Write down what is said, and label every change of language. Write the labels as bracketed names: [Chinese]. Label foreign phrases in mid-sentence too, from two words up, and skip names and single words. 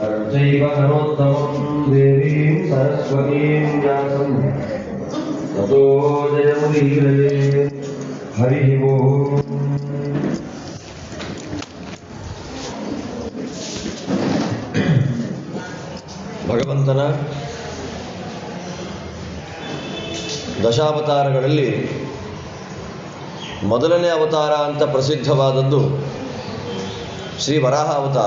[Sanskrit] तथैव नरोत्तमं देवीं सरस्वतीं व्यासं ततो जयमुदीरये। हरिः ओम्। [Kannada] ಭಗವಂತನ ದಶಾವತಾರಗಳಲ್ಲಿ ಮೊದಲನೇ ಅವತಾರ ಅಂತ ಪ್ರಸಿದ್ಧವಾದದ್ದು ಶ್ರೀ ವರಾಹ ಅವತಾರ.